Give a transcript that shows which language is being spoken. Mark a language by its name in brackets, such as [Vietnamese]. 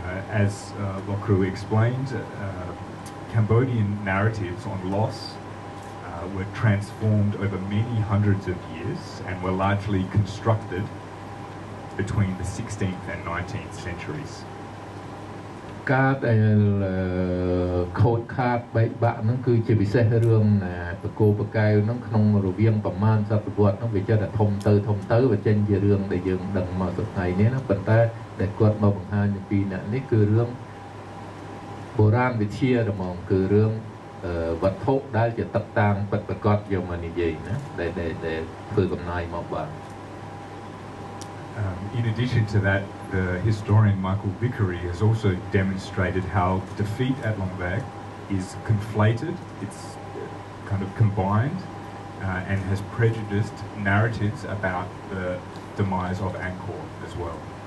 [English] As Lokru explained, Cambodian narratives on loss were transformed over many hundreds of years and were largely constructed between the 16th and 19th centuries. [Khmer] ការដែលខូចខាតបែកបាក់ហ្នឹងគឺជាពិសេសរឿងប្រគោប្រកែវហ្នឹងក្នុងរវាងប្រមាណសតវត្សហ្នឹងវាចេះតែធំទៅវាចេញជារឿងដែលយើងដឹងមកសប្តាហ៍នេះណាប៉ុន្តែដែលគាត់មកបង្ហាញពីអ្នកនេះគឺរឿងបុរាណវិទ្យាហ្មងគឺរឿងវត្ថុដែលជាទឹកតាំងពិតប្រាកដយកមកនិយាយណាដែលធ្វើកំណែមកបាទ [English] In addition to that, the historian Michael Vickery has also demonstrated how defeat at Long Bek is conflated, it's kind of combined, and has prejudiced narratives about the demise of Angkor as well.